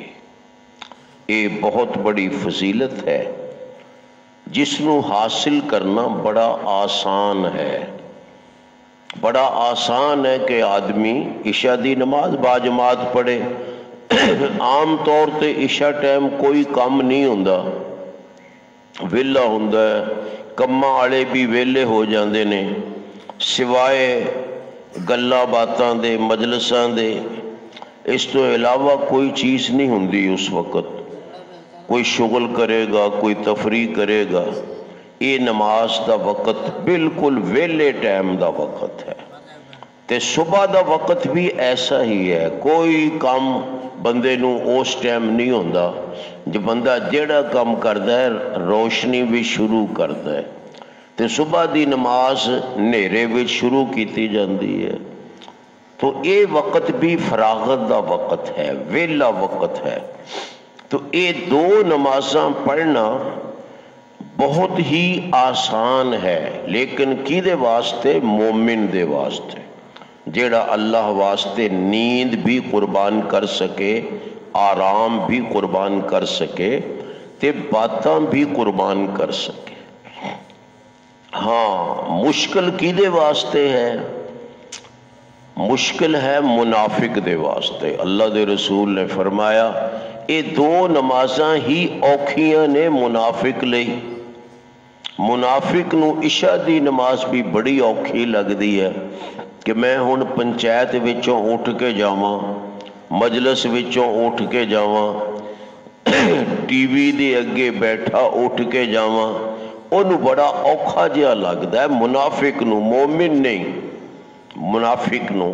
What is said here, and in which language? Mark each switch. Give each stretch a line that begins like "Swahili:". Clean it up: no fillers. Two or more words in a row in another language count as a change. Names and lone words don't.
Punjabi: یہ بہت بڑی فضیلت ہے جس نو حاصل کرنا بڑا آسان ہے۔ بڑا آسان ہے کہ آدمی عشاء دی نماز باجماعت پڑھے۔ عام طور تے عشاء ٹائم کوئی کام نہیں ہوندا، ویلا ہوندا ہے، کماں والے بھی ویلے ہو جاندے نے، سوائے گلاں باتاں دے، مجلساں دے، اس تو علاوہ کوئی چیز نہیں ہوندی اس وقت۔ کوئی شغل کرے گا، کوئی تفریح کرے گا۔ یہ نماز دا وقت بالکل ویلے ٹائم دا وقت ہے۔ تے صبح دا وقت بھی ایسا ہی ہے، کوئی کام بندے نو اس ٹائم نہیں ہوندا۔ جو بندہ جیڑا کام کردا ہے روشنی بھی شروع کردا ہے، تے صبح دی نماز نیرے وچ شروع کیتی جاندی ہے۔ تو یہ وقت بھی فراغت دا وقت ہے، ویلا وقت ہے۔ تو یہ دو نمازاں پڑھنا بہت ہی آسان ہے، لیکن کیدے واسطے؟ مومن دے واسطے، جیڑا اللہ واسطے نیند بھی قربان کر سکے، آرام بھی قربان کر سکے، تے باتاں بھی قربان کر سکے۔ ہاں، مشکل کیدے واسطے ہے؟ مشکل ہے منافق دے واسطے۔ اللہ دے رسول نے فرمایا یہ دو نمازاں ہی اوکھیاں نے منافق لئی۔ منافق نو عشاء دی نماز بھی بڑی اوکھی لگ دی ہے کہ میں ہن پنچایت وچوں اٹھ کے جاواں، مجلس وچوں اٹھ کے جاواں، ٹی وی دے اگے بیٹھا اٹھ کے جاواں، انہوں بڑا اوکھا جہا لگدا ہے منافق نو، مومن نہیں، منافق نو۔